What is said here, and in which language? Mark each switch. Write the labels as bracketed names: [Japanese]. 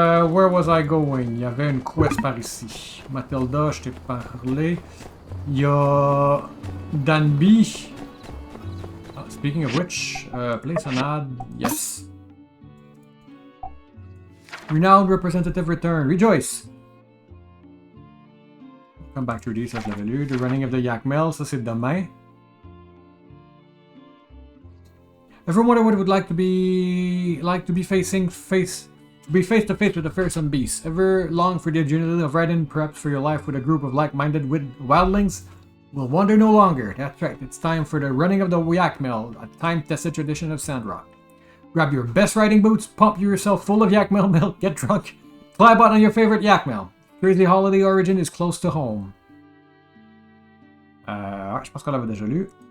[English] Where was I going? [French] Il y avait une quest par ici. Mathilda, je t'ai parlé. [English] Yo Danby. Speaking of which, place an ad. Yes. Renowned representative return. Rejoice! Come back through these, level 1. [French] The running of the Yak Mel, ça c'est demain. [English] Ever wonder what it would like to be face to face with the fearsome beast? Ever long for the adrenaline of riding perhaps for your life with a group of like-minded wildlings? Well, wonder no longer. That's right, it's time for the running of the Yak Mel, a time-tested tradition of Sandrock. Grab your best riding boots, pump yourself full of Yak Mel milk, get drunk, fly out on your favorite Yak Mel. Crazy Holiday Origin is close to home. [French] Ouais, je pense qu'on l'avait déjà lu.